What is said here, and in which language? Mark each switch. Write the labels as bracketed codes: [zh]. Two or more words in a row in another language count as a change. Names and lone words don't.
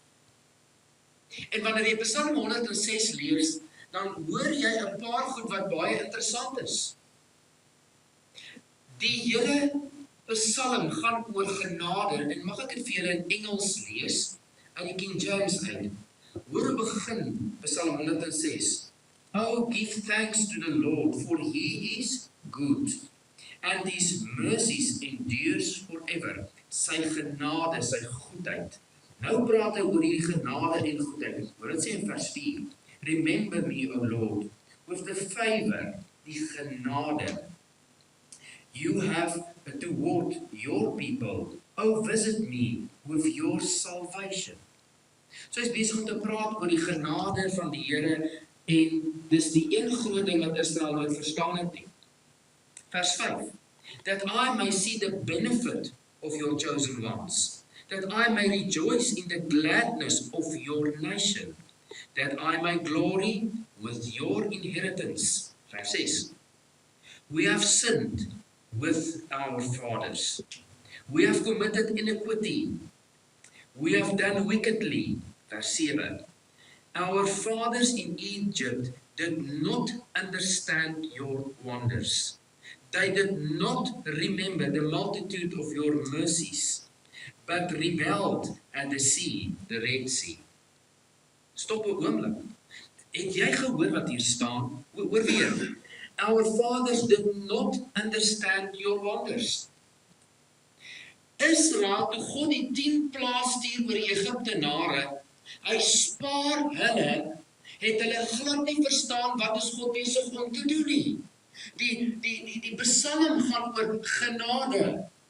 [af] En wanneer jy Psalm 106 lees, dan hoor jy 'n paar goed wat baie interessant is. Die hele Psalm gaan oor genade, en mag ek dit vir julle in Engels lees, uit die King James uit. Hoor begin Psalm 106. [en] Oh, give thanks to the Lord, for he is good, and his mercies endures forever. [af] Sy genade, sy goedheid. Nou praat hy oor die genade en goedheid. Hoor dit sê in vers 4. [en] Remember me, O Lord, with the favor, [af] die genade, [en] you have toward your people. Oh, visit me with your salvation. [af] So hy is besig om te praat oor die genade van die Here, en dis die een groot ding wat Israel nooit verstaan het nie. Vers 5. [en] That I may see the benefit of your chosen ones, that I may rejoice in the gladness of your nation, that I may glory with your inheritance. [af] Vers 6. [en] We have sinned with our fathers. We have committed iniquity. We have done wickedly. Vers 7. Our fathers in Egypt did not understand your wonders. They did not remember the multitude of your mercies, but rebelled at the sea, the Red Sea. [af] Stop 'n oomblik. Het jy gehoor wat hier staan? Hoor weer. [en] Our fathers did not understand your wonders. [af] Israel, toe God die 10 plaae stuur oor die Egiptenare, hy spaar hulle, het hulle glad nie verstaan wat is God besig om te doen nie. Die Psalm gaan oor genade.